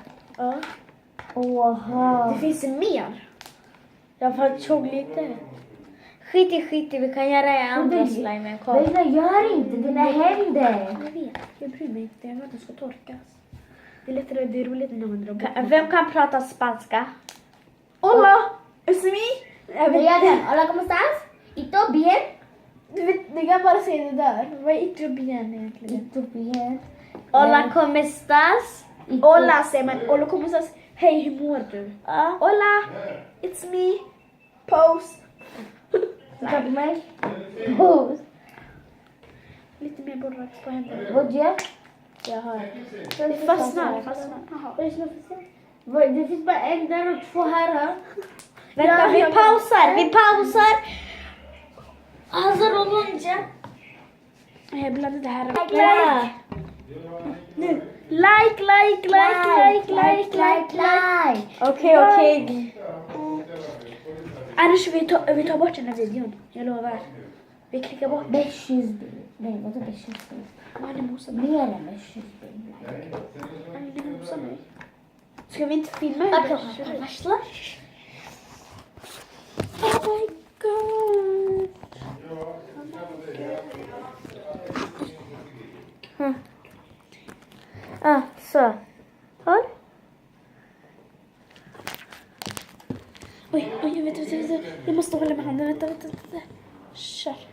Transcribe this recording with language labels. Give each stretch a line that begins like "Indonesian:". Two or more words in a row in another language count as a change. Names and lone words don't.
Swedish: Ja. Oha. Det finns mer. Jag faktiskt såg lite. Skit i, vi kan göra andra slime. Kom. Bella, gör inte dina händer. Jag vet, jag bryr mig inte. Jag vill att de ska torkas. Det är lättare, det är roligt när man drar bort. Vem kan prata spanska?
English: Hola! It's me!
Swedish: Jag vet, Redan.
Spanish: Hola, ¿cómo estás? ¿Ito bien?
Swedish: du kan bara säga det där. Vad är Ethiopian egentligen?
Spanish: Ito bien. Hola, ¿cómo estás?
Swedish: Hola säger man. Hola, kommer sägas hej, hur mår du? Ja.
English: Hola! It's me! Pose!
Swedish: Titta på mig. Pose. Lite mer borax på händerna. Vad gör? Jag har. Det fastnar. Jaha. Det finns bara en där och två här. Vänta, vi pausar.
Turkish: Hazır olunca.
Swedish: Jag blandade det här. Like. Nu. Like. Okej. Annars vi tar bort den här videon. Jag lovar. Vi klickar bort. 500 bin. Nej, vadå 500 bin? Vad är det mosar mig? Mer än 500 bin. Det mosar mig. Ska vi inte filma
Turkish: Bakın
Swedish: hur det
Turkish: arkadaşlar.
English: Oh my god.
Swedish: Så. Håll. Oj, jag vet. Jag måste hålla med handen. Vänta. Kör.